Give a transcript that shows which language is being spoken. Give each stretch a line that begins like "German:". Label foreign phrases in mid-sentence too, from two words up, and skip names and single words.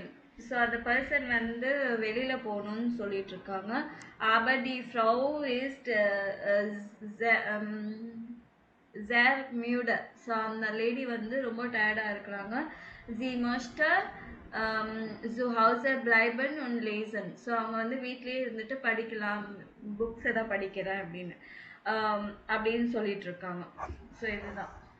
Tamil: ஸோ அந்த பர்சன் வந்து வெளியில போகணும்னு சொல்லிட்டு இருக்காங்க.
German: aber die Frau ist sehr müde.
Tamil: ஸோ அந்த லேடி வந்து ரொம்ப டயர்டாக இருக்கிறாங்க.
German: sie möchte zu Hause bleiben und lesen.
Tamil: ஸோ அவங்க வந்து வீட்லேயே இருந்துட்டு படிக்கலாம், புக்ஸ் எதாவது படிக்கிறேன் அப்படின்னு சொல்லிட்டு இருக்காங்க. ஸோ இதுதான்.